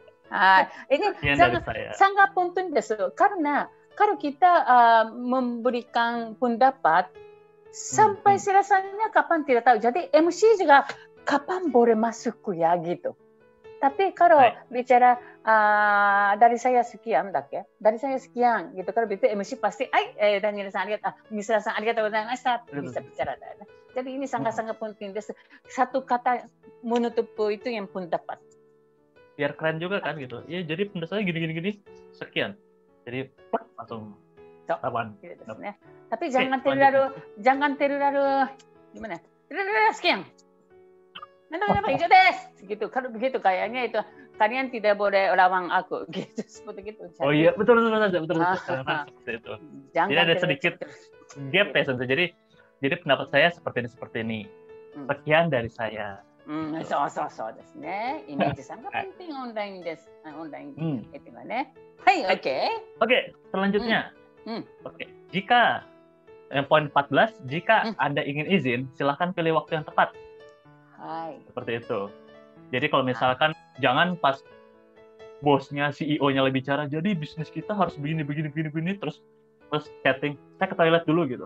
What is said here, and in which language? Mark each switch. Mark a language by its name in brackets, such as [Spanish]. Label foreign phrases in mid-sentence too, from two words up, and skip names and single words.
[Indonesian] Ini sangat penting desu karena kalau kita memberikan pendapat sampai selesainya kapan tidak tahu. Jadi MC juga kapan boleh masuk ya gitu. Tapi kalau bicara dari saya sekian dari saya sekian gitu, kalau begitu MC pasti, [Japanese] Daniel-san Misra-san arigatou gozaimashita, [Indonesian] bisa bicara. Jadi ini sangat-sangat penting. Satu kata menutup itu yang pendapat. Biar keren juga kan gitu. Ya jadi pendapat saya gini sekian. Jadi langsung kapan. Tapi jangan terlalu gimana? Sekian. Kenapa itu des? Gitu. Kalau begitu kayaknya itu kalian tidak boleh lawan aku gitu seperti itu. Oh iya betul karena seperti itu. Jadi ada sedikit gap ya tentu. Jadi pendapat saya seperti ini. Sekian dari saya. [Japanese] そうですね。イメージ [Indonesian] sangat penting [Japanese] online です。online itu ね。はい、 [Indonesian] Oke, selanjutnya. Oke, jika poin 14, jika Anda ingin izin, silahkan pilih waktu yang tepat. Seperti itu. Jadi kalau misalkan jangan pas bosnya, CEO-nya lagi bicara, jadi bisnis kita harus begini, terus chatting, saya ke toilet dulu gitu.